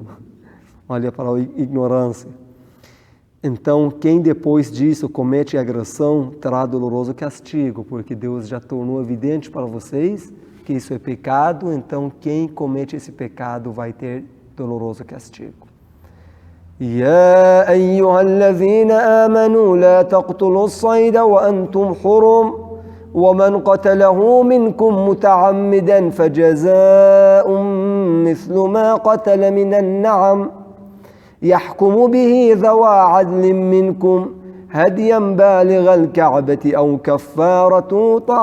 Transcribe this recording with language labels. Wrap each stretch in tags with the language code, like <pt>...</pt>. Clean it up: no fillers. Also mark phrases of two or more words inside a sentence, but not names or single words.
<pt>Olha para a ignorância. Então, quem depois disso comete agressão terá doloroso castigo, porque Deus já tornou evidente para vocês que isso é pecado. Então, quem comete esse pecado vai ter doloroso castigo.</pt> <ar>يا أيها الذين آمنوا لا تقتلوا الصيد وأنتم حرم ومن قتله منكم متعمدا فجزاء مثل ما قتل من النعم يحكم به ذوى عدل منكم هديا بالغ الكعبة أو كفارة</ar>